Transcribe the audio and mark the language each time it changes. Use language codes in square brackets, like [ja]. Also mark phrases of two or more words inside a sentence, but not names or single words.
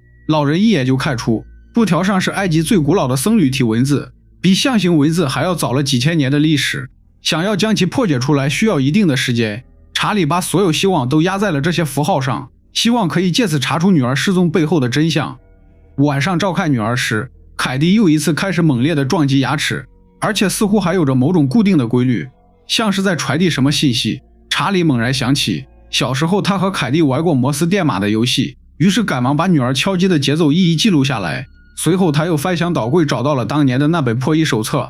[zh] 老人一眼就看出，布條上是埃及最古老的僧侶體文字，比象形文字還要早了幾千年的歷史。想要将其破解出來，需要一定的時间。查理把所有希望都压在了這些符號上，希望可以借此查出女兒失蹤背後的真相。晚上照看女兒時，凱蒂又一次開始猛烈地撞擊牙齒，而且似乎還有着某種固定的規律，像是在傳遞什麼信息。查理猛然想起小時候他和凱蒂玩過摩斯電碼的遊戲，於是趕忙把女兒敲擊的節奏一一記錄下來。隨後他又翻箱倒櫃找到了當年的那本破譯手冊。